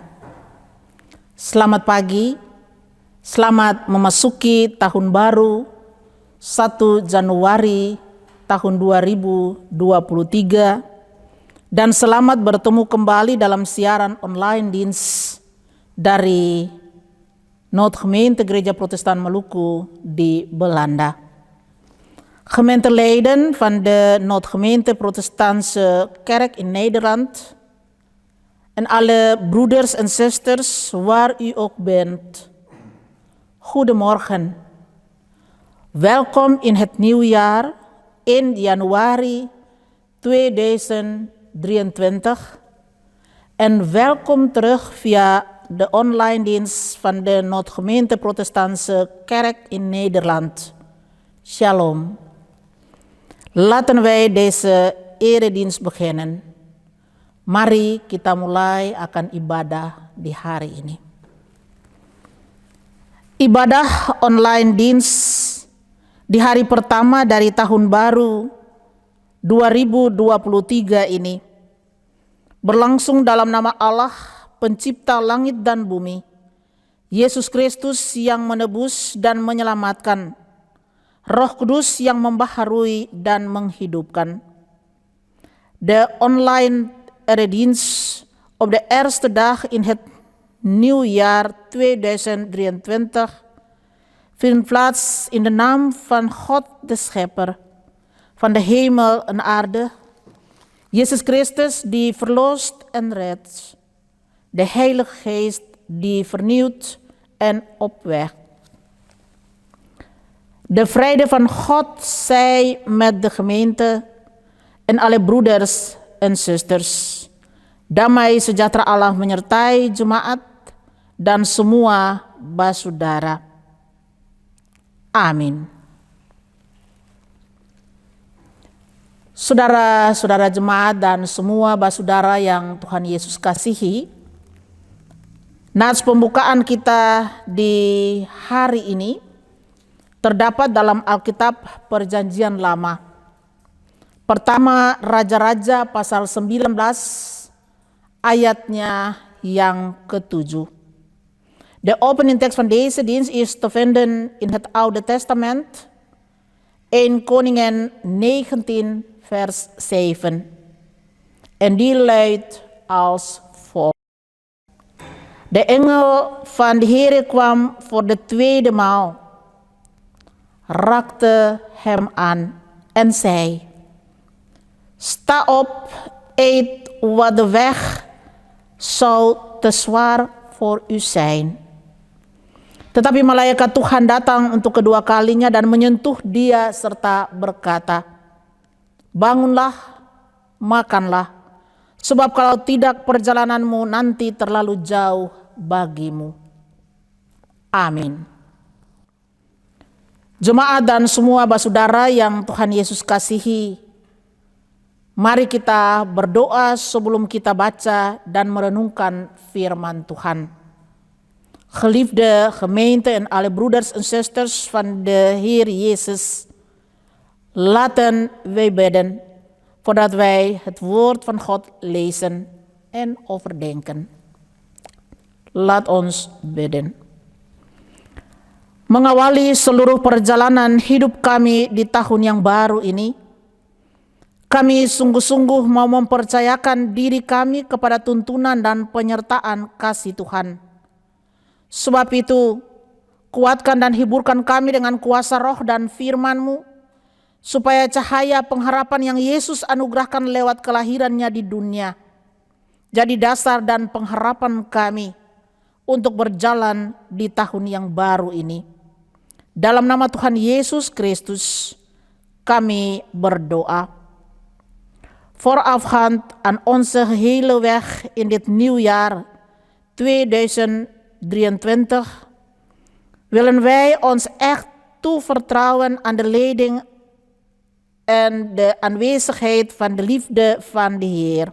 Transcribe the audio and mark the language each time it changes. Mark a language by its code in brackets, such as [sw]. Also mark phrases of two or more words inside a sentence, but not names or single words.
[id] Selamat pagi, selamat memasuki tahun baru 1 Januari tahun 2023 dan selamat bertemu kembali dalam siaran [nl] online dienst [id] dari Noodgemeente Gereja Protestant Maluku di Belanda. [nl] Gemeenteleden van de Noodgemeente Protestantse Kerk in Nederland en alle broeders en zusters waar u ook bent. Goedemorgen. Welkom in het nieuwjaar 1 januari 2023 en welkom terug via de online dienst van de Noodgemeente Protestantse Kerk in Nederland. Shalom. Laten wij deze eredienst beginnen. [id] Mari kita mulai akan ibadah di hari ini. Ibadah [nl] online dienst [id] di hari pertama dari tahun baru 2023 ini berlangsung dalam nama Allah, pencipta langit dan bumi, Yesus Kristus yang menebus dan menyelamatkan, Roh Kudus yang membaharui dan menghidupkan. [nl] De online eredienst op de eerste dag in het nieuwjaar 2023 vindt plaats in de naam van God de Schepper van de hemel en aarde, Jezus Christus die verlost en redt, de Heilige Geest die vernieuwt en opwekt. De vrede van God zij met de gemeente en alle broeders en zusters. [id] Damai sejahtera Allah menyertai jemaat dan semua basudara. Amin. Saudara-saudara jemaat dan semua basudara yang Tuhan Yesus kasihi, nats pembukaan kita di hari ini terdapat dalam Alkitab Perjanjian Lama. Pertama Raja-Raja pasal 19 ayatnya yang ke-7. [nl] De opening tekst van deze dienst is te vinden in het Oude Testament, 1 Koningen 19 vers 7. En die luidt als volgt. De engel van de Heere kwam voor de tweede maal, raakte hem aan en zei: sta op, eet, wat de weg zou te zwaar voor u zijn. [id] Tetapi malaikat Tuhan datang untuk kedua kalinya dan menyentuh dia serta berkata, bangunlah, makanlah, sebab kalau tidak perjalananmu nanti terlalu jauh bagimu. Amin. Jemaat dan semua basudara yang Tuhan Yesus kasihi, mari kita berdoa sebelum kita baca dan merenungkan firman Tuhan. [nl] Geliefde gemeente en alle broeders en zusters van de Heer Jezus, laten wij bidden voordat wij het woord van God lezen en overdenken. Laat ons bidden. [id] Mengawali seluruh perjalanan hidup kami di tahun yang baru ini, kami sungguh-sungguh mau mempercayakan diri kami kepada tuntunan dan penyertaan kasih Tuhan. Sebab itu, kuatkan dan hiburkan kami dengan kuasa roh dan firman-Mu, supaya cahaya pengharapan yang Yesus anugerahkan lewat kelahirannya di dunia jadi dasar dan pengharapan kami untuk berjalan di tahun yang baru ini. Dalam nama Tuhan Yesus Kristus, kami berdoa. [nl] Voorafgaand aan onze hele weg in dit nieuwjaar 2023 willen wij ons echt toevertrouwen aan de leiding en de aanwezigheid van de liefde van de Heer.